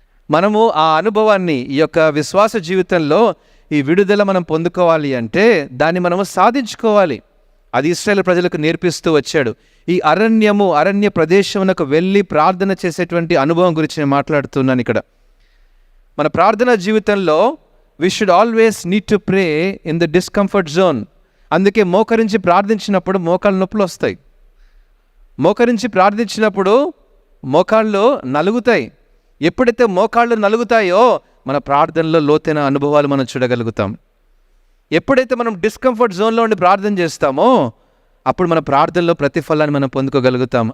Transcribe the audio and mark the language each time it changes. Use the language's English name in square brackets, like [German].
[Telugu] మనము ఆ అనుభవాన్ని ఈ యొక్క విశ్వాస జీవితంలో ఈ విడుదల మనం పొందుకోవాలి అంటే దాన్ని మనము సాధించుకోవాలి. అది ఇశ్రాయేలు ప్రజలకు నేర్పిస్తూ వచ్చాడు. ఈ అరణ్య ప్రదేశమునకు వెళ్ళి ప్రార్థన చేసేటువంటి అనుభవం గురించి నేను మాట్లాడుతున్నాను ఇక్కడ. మన ప్రార్థనా జీవితంలో [English] we should always need to pray in the discomfort zone. [Telugu] అందుకే మోకరించి ప్రార్థించినప్పుడు మోకాళ్ళ నొప్పులు వస్తాయి. మోకరించి ప్రార్థించినప్పుడు మోకాళ్ళు నలుగుతాయి. ఎప్పుడైతే మోకాళ్ళు నలుగుతాయో మన ప్రార్థనలో లోతైన అనుభవాలు మనం చూడగలుగుతాం. ఎప్పుడైతే మనం డిస్కంఫర్ట్ జోన్లో ఉండి ప్రార్థన చేస్తామో అప్పుడు మన ప్రార్థనలో ప్రతిఫలాన్ని మనం పొందుకోగలుగుతాం.